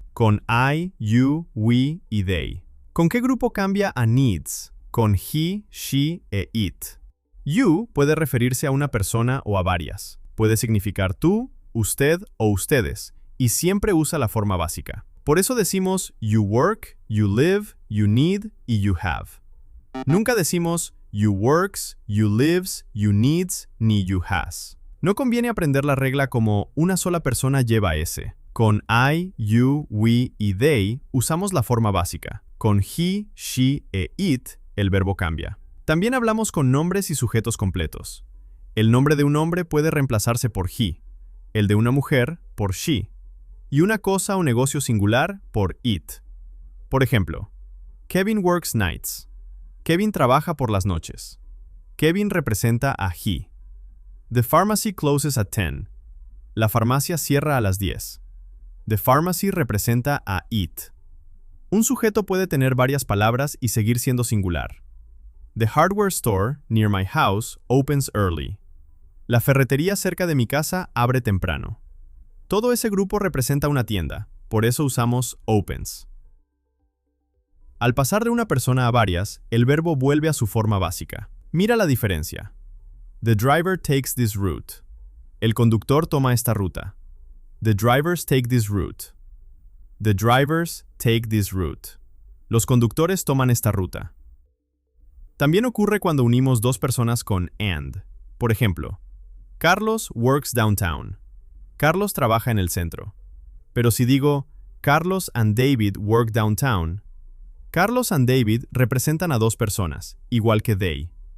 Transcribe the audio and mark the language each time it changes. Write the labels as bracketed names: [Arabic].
[Spanish] Con I, you, we y they. ¿Con qué grupo cambia a needs? Con he, she e it. You puede referirse a una persona o a varias. Puede significar tú, usted o ustedes, y siempre usa la forma básica. Por eso decimos you work, you live, you need y you have. Nunca decimos you works, you lives, you needs ni you has. No conviene aprender la regla como una sola persona lleva ese. Con I, you, we y they usamos la forma básica. Con he, she e it, el verbo cambia. También hablamos con nombres y sujetos completos. El nombre de un hombre puede reemplazarse por he, el de una mujer por she, y una cosa o negocio singular por it. Por ejemplo, [English] Kevin works nights. [Spanish] Kevin trabaja por las noches. Kevin representa a he. [English] The pharmacy closes at 10. [Spanish] La farmacia cierra a las 10. The pharmacy representa a it. Un sujeto puede tener varias palabras y seguir siendo singular. [English] The hardware store near my house opens early. [Spanish] La ferretería cerca de mi casa abre temprano. Todo ese grupo representa una tienda, por eso usamos opens. Al pasar de una persona a varias, el verbo vuelve a su forma básica. Mira la diferencia. [English] The driver takes this route. [Spanish] El conductor toma esta ruta. [English] The drivers take this route. The drivers take this route. [Spanish] Los conductores toman esta ruta. También ocurre cuando unimos dos personas con and. Por ejemplo, [English] Carlos works downtown. [Spanish] Carlos trabaja en el centro. Pero si digo, [English] Carlos and David work downtown, [Spanish] Carlos and David representan a dos personas, igual que they.